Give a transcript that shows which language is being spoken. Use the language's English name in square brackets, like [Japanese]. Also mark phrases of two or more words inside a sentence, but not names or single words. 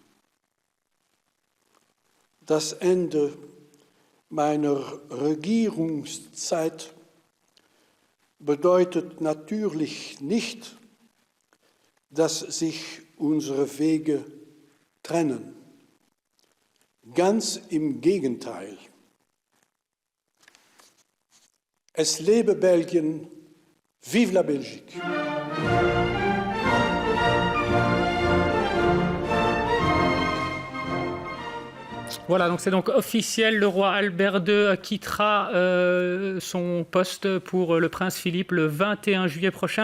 [German] Das Ende meiner Regierungszeit bedeutet natürlich nicht, dass sich unsere Wege trennen. Ganz im Gegenteil. Es lebe Belgien, [French] vive la Belgique. Voilà, donc c'est donc officiel, le roi Albert II quittera son poste pour le prince Philippe le 21 juillet prochain.